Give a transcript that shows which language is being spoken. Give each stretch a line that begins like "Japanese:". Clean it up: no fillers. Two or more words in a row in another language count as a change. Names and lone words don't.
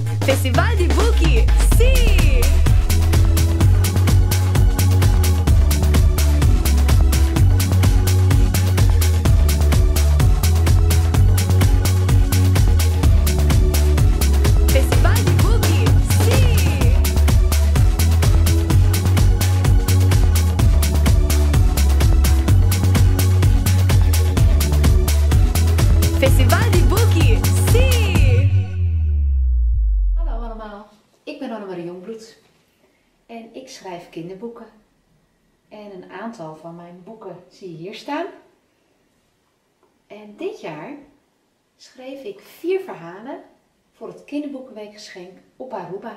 Italian: Festival di Buchi, sì! Festival di Buchi, sì! Festival di Buchi, sì!
Dutch: Hallo allemaal, ik ben Annemarie Jongbloed en ik schrijf kinderboeken. En een aantal van mijn boeken zie je hier staan. En dit jaar schreef ik 4 verhalen voor het kinderboekenweekgeschenk op Aruba.